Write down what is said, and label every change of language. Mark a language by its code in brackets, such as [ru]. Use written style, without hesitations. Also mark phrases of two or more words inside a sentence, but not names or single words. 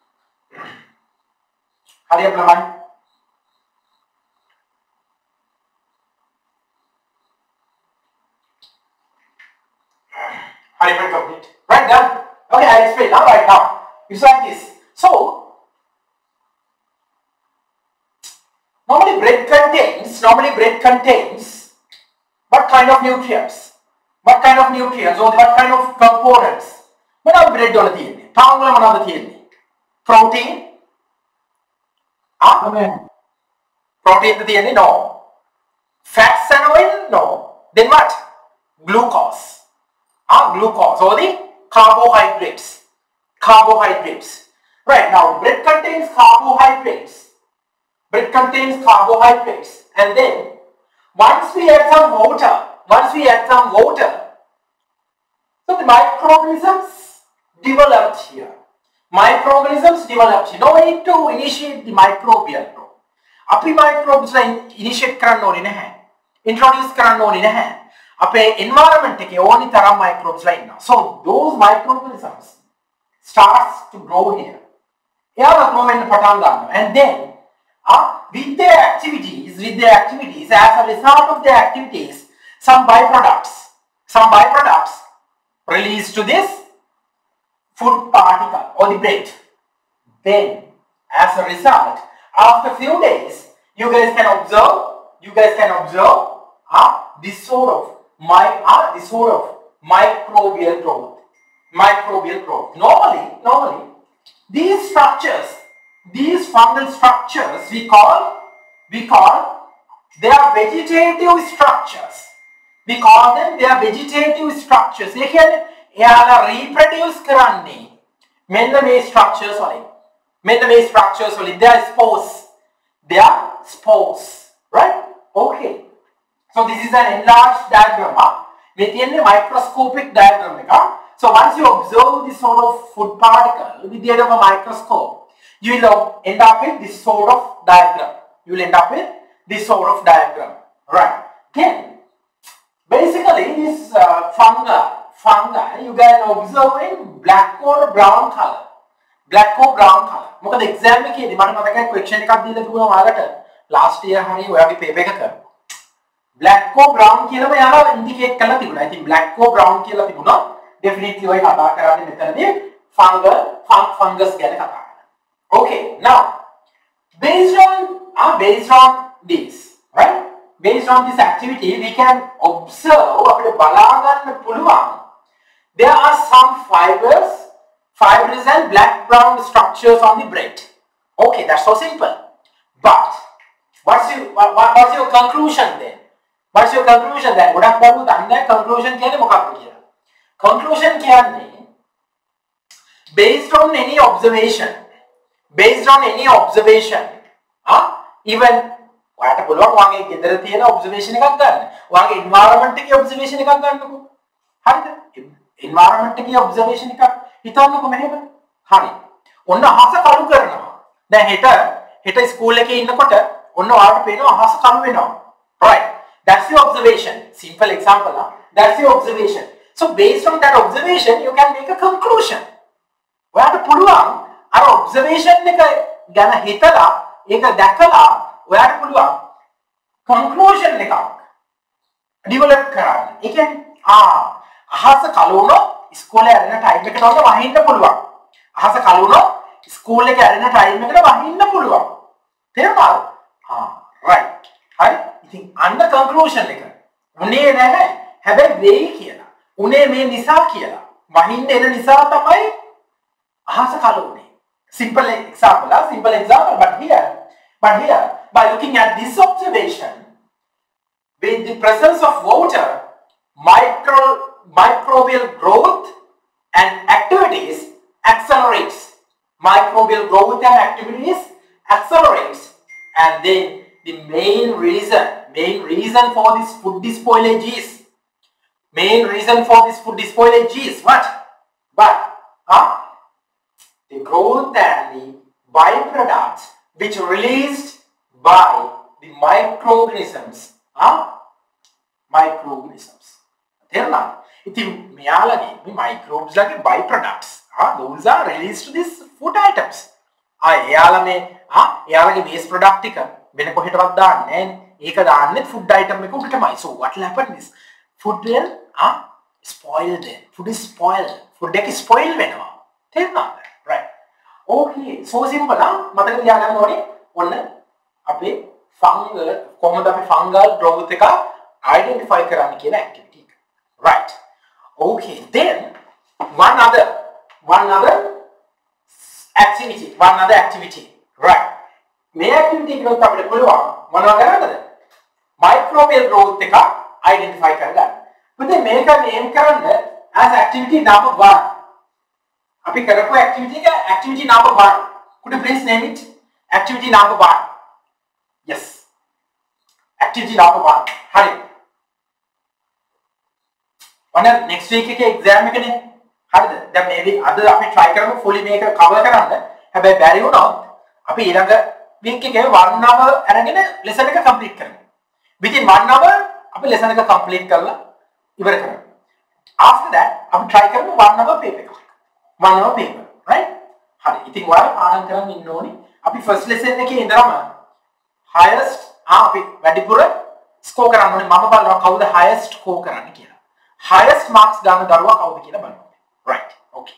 [en] Hurry up, Laman. Hurry up and complete. Right, done. Okay, I'll explain now. Right now, it's like this. So, normally bread contains what kind of nutrients? What kind of nutrients or what kind of components? [si] මොනවද බ්‍රෙඩ් වල තියෙන්නේ? පාන් වල මොනවද තියෙන්නේ? ප්‍රෝටීන්. [en] Protein the DNA? No. Fats and oil? No. Then what? Glucose. Glucose or the carbohydrates. Carbohydrates. Right, now bread contains carbohydrates. Bread contains carbohydrates. And then once we add some water, so the microorganisms developed here. Microorganisms developed here. No need to initiate the microbial growth. [si] අපි microbes ලා initiate කරන්න ඕනේ නැහැ. Introduce කරන්න ඕනේ නැහැ. අපේ environment එකේ ඕනි තරම් microbes ලා ඉන්නවා. [en] So those microorganisms starts to grow here. [si] එයාලා grow වෙන්න පටන් ගන්නවා. [en] And then with their activities, as a result of their activities, some byproducts released to this food particle or the bread. Then as a result, after few days, you guys can observe this sort of microbial growth. Normally, these structures, these fungal structures, we call they are vegetative structures. We call them they are vegetative structures. [si] ඒ කියන්නේ එයාලා reproduce කරන්නේ මෙන්න මේ structures වලින්. [en] They are spores. Right? Okay. So this is an enlarged diagram. Within the microscopic diagram. So once you observe this sort of food particle with the aid of a microscope, you will end up with this sort of diagram. Right. Then, basically this fungi you can observe in black or brown color. [si] මොකද එක්සෑම් එකේදී මට මතකයි ක්වෙස්චන් එකක් දීලා තිබුණා ඔයාලට [en] last year [si] හරිය ඔයාගේ පේපර් එකක [en] black or brown [si] කියලාම යාලා ඉන්ඩිකේට් කරලා තිබුණා. ඉතින් [en] black or brown [si] කියලා තිබුණා. ඩෙෆිනිට්ලි ඔය කතා කරන්නේ මෙතනදී fungus ගැන කතා කරනවා. [en] Okay, now based on this, right? Based on this activity we can observe [si] අපිට බලා ගන්න පුළුවන් [en] there are some fibrous and black brown structures on the bread. Okay, that's so simple. But what's your conclusion then? [si] ගොඩක් බලමු දන්නේ conclusion කියන්නේ මොකක්ද කියලා. Conclusion කියන්නේ [en] based on any observation, even [si] ඔයාට පුළුවන් ඔයාගේ ගෙදර තියෙන observation එකක් ගන්න. ඔයාගේ environment එකේ observation එකක් ගන්නකො. හරිද? environment එකේ observation එකක් හිතන්නකො මෙහෙම. හරි. ඔන්න අහස කළු කරනවා. දැන් හෙට ස්කූල් එකේ ඉන්නකොට ඔන්න ඔයාලට පේනවා අහස කළු වෙනවා. [en] Right. That's your observation. Simple example. That's your observation. So based on that observation, you can make a conclusion. [si] ඔයාට පුළුවන් අර observation එක ගැන හිතලා ඒක දැකලා ඔයාට පුළුවන් conclusion එකක් develop කරන්න. ඒ කියන්නේ අහස කළු වුණොත් ඉස්කෝලේ යන ටයිම් එකට වගේ වහින්න පුළුවන්. අහස කළු වුණොත් ස්කූල් එකේ යන ටයිම් එකට වහින්න පුළුවන්. තේරුණාද? right. හරි. ඉතින් අන්න conclusion එක. උනේ නැහැ. හැබැයි වෙයි කියලා. උනේ මේ නිසා කියලා. වහින්න එන නිසා තමයි අහස කළු වුනේ. [en] Simple example, but here, by looking at this observation, with the presence of water, microbial growth and activities accelerates. And then the main reason for this food spoilage is what? The growth and the byproducts which released by the microorganisms. [si] තේරුණාද? ඉතින් මෙයාලගේ මේ microbes ලගේ byproducts [en] those are released to these food items. [si] එයාලගේ waste product ටික වෙන කොහෙටවත් දාන්නේ නැහැ. ඒක දාන්නේ food item එක උඩටමයි. [en] So what will happen is food will spoil then. Food is spoiled. Food එක spoil [si] වෙනවා. තේරුණාද? [en] Right. Okay, so simple. [si] මතක තියාගන්න ඕනේ ඔන්න අපේ fungal කොහොමද අපි fungal growth එක identify කරන්න කියන activity එක. [en] Right. Okay, then one other one other activity. Right. [si] මේ activity එකත් අපිට පුළුවන් මොනවා කරන්නද? [en] Microbial growth [si] එක identify කරගන්න. ඉතින් මේක name කරන්න [en] as activity number 1. [si] අපි කරපු activity එක [en] activity number 1. Could you please name it? Activity number 1. Yes. Activity number 1. [si] හරි. ඔන්න [en] next week [si] එකේ exam එකනේ. හරිද? දැන් maybe අද අපි try කරමු fully මේක cover කරන්න. හැබැයි බැරි වුණොත් අපි ඊළඟ week එකේ 1 hour අරගෙන lesson එක complete කරමු. [en] Within 1 hour [si] අපි lesson එක complete කරලා ඉවර කරමු. After that අපි try කරමු [en] 1 hour paper [si] එක. [en] 1 hour paper, right? [si] හරි. ඉතින් ඔයාලා පාඩම් කරන් ඉන්න ඕනේ. අපි [en] first lesson [si] එකේ ඉඳන්ම highest අපි වැඩිපුර score කරන්න ඕනේ. මම බලනවා කවුද highest score කරන්නේ කියලා. [en] Highest marks [si] ගන්න දරුවා කවුද කියලා බලන්න. [en] Right. Okay.